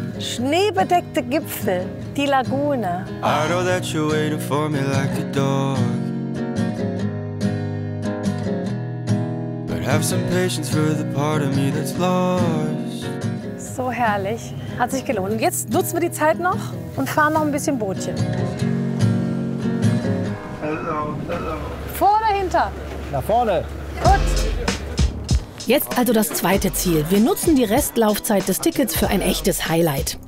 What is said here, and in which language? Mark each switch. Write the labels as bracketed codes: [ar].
[de] Schneebedeckte Gipfel. Die Lagune. [en] I know that you're waiting for me like a dog. But have some patience for the part of me that's lost. [de] So herrlich. Hat sich gelohnt. Und jetzt nutzen wir die Zeit noch und fahren noch ein bisschen Bootchen. [en] Hello, hello. [de] Vor oder hinter? Nach vorne. Gut. Jetzt also das zweite Ziel. Wir nutzen die Restlaufzeit des Tickets für ein echtes Highlight.